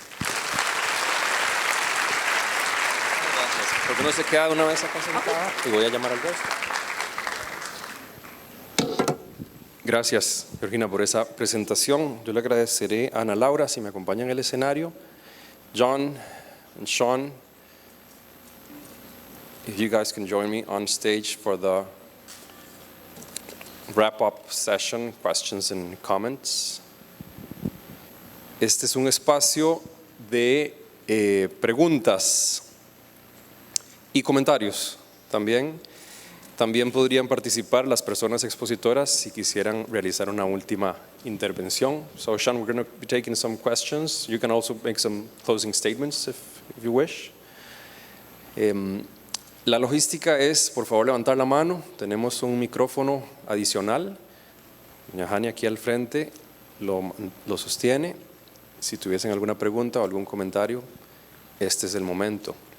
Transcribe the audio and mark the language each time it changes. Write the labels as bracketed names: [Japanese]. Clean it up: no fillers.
[Spanish] Gracias. ¿Por qué no se queda una vez acá sentada? Y voy a llamar al resto. Gracias, Georgina, por esa presentación. Yo le agradeceré a Ana Laura si me acompaña en el escenario. [English] John and Sean, if you guys can join me on stage for the wrap-up session, questions and comments. [Spanish] Este es un espacio de preguntas y comentarios también. También podrían participar las personas expositoras si quisieran realizar una última intervención. [English] So, Sean, we're going to be taking some questions. You can also make some closing statements if you wish. [Spanish] La logística es, por favor, levantar la mano. Tenemos un micrófono adicional. Doña Jani aquí al frente lo sostiene. Si tuviesen alguna pregunta o algún comentario, este es el momento.